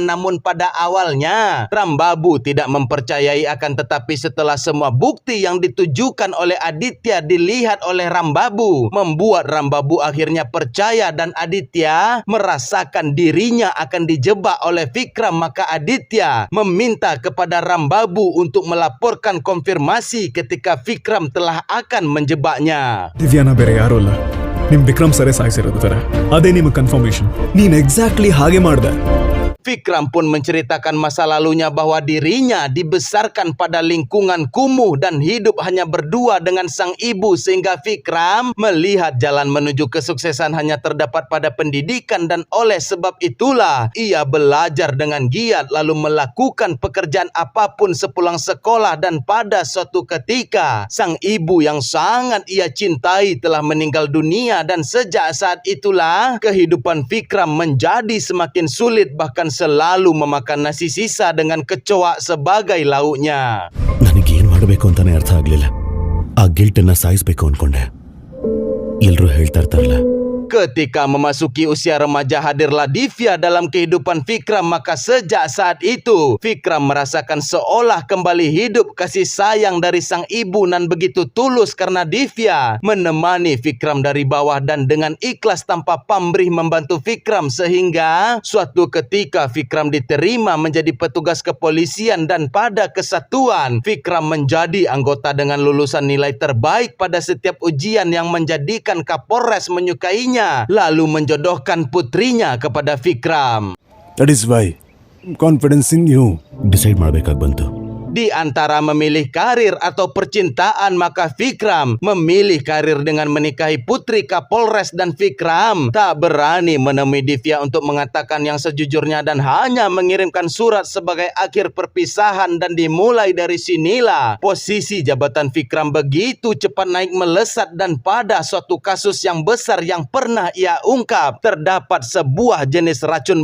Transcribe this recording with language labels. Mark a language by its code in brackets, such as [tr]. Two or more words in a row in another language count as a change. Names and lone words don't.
[id] Namun pada awalnya Rambabu tidak mempercayai, akan tetapi setelah semua bukti yang ditujukan oleh Aditya dilihat oleh Rambabu, membuat Rambabu akhirnya percaya, dan Aditya merasakan dirinya akan dijebak oleh Vikram. Maka Aditya meminta kepada Rambabu untuk melaporkan konfirmasi ketika Vikram telah akan menjebaknya. [kn] ದಿವ್ಯಾನ ಬೇರೆ ಯಾರು ಅಲ್ಲ, ನಿಮ್ ವಿಕ್ರಮ್ ಸರೇ ಸಾಯಿಸಿರೋದು ತರ. ಅದೇ ನಿಮಗೆ ಕನ್ಫರ್ಮೇಶನ್. ನೀನ್ ಎಕ್ಸಾಕ್ಟ್ಲಿ ಹಾಗೆ ಮಾಡ್ದೆ. [id] Vikram pun menceritakan masa lalunya bahwa dirinya dibesarkan pada lingkungan kumuh dan hidup hanya berdua dengan sang ibu, sehingga Vikram melihat jalan menuju kesuksesan hanya terdapat pada pendidikan, dan oleh sebab itulah ia belajar dengan giat lalu melakukan pekerjaan apapun sepulang sekolah. Dan pada suatu ketika sang ibu yang sangat ia cintai telah meninggal dunia, dan sejak saat itulah kehidupan Vikram menjadi semakin sulit, bahkan selalu memakan nasi sisa dengan kecoa sebagai lauknya. [kn] ನನಗೇನ್ ಮಾಡಬೇಕು ಅಂತಾನೆ ಅರ್ಥ ಆಗ್ಲಿಲ್ಲ. ಆ ಗಿಲ್ಟ್ ಅನ್ನ ಸಾಯಿಸ್ಬೇಕು ಅನ್ಕೊಂಡೆ. ಎಲ್ರೂ ಹೇಳ್ತಾ ಇರ್ತಾರಲ್ಲ, [id] Ketika memasuki usia remaja hadirlah Divya dalam kehidupan Vikram, maka sejak saat itu Vikram merasakan seolah kembali hidup kasih sayang dari sang ibu, dan begitu tulus karena Divya menemani Vikram dari bawah dan dengan ikhlas tanpa pamrih membantu Vikram, sehingga suatu ketika Vikram diterima menjadi petugas kepolisian, dan pada kesatuan Vikram menjadi anggota dengan lulusan nilai terbaik pada setiap ujian yang menjadikan Kapolres menyukainya lalu menjodohkan putrinya kepada Vikram. [en] That is why confidence in you. [kn] ಡಿಸೈಡ್ ಮಾಡ್ಬೇಕಾಗಿ ಬಂತು. [id] Di antara memilih karir atau percintaan, maka Vikram memilih karir dengan menikahi putri Kapolres, dan Vikram tak berani menemui Divya untuk mengatakan yang sejujurnya dan hanya mengirimkan surat sebagai akhir perpisahan. Dan dimulai dari sinilah posisi jabatan Vikram begitu cepat naik melesat, dan pada suatu kasus yang besar yang pernah ia ungkap terdapat sebuah jenis racun